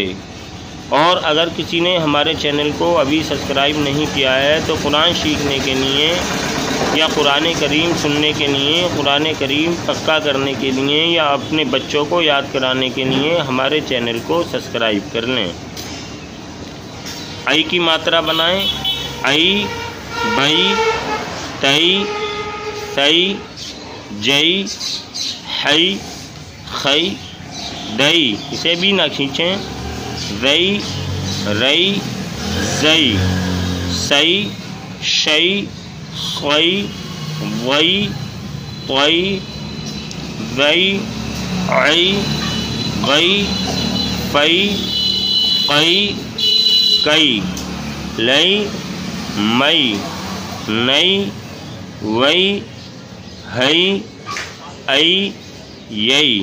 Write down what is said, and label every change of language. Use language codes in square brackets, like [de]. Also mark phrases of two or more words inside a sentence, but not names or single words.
[hi] और अगर किसी ने हमारे चैनल को अभी सब्सक्राइब नहीं किया है तो कुरान सीखने के लिए या कुरान करीम सुनने के लिए, कुरान करीम पक्का करने के लिए या अपने बच्चों को याद कराने के लिए हमारे चैनल को सब्सक्राइब कर लें। ऐ की मात्रा बनाएं, ऐ, बई, तई, सई, जई, हई, खई, दई। इसे भी ना खींचें। रई, रई, जई, सई, शई, खई, वई, तई, वई, ऐ, गई, फई, कई, कई, लई, मई, नई, वई, हई, ऐ, यई।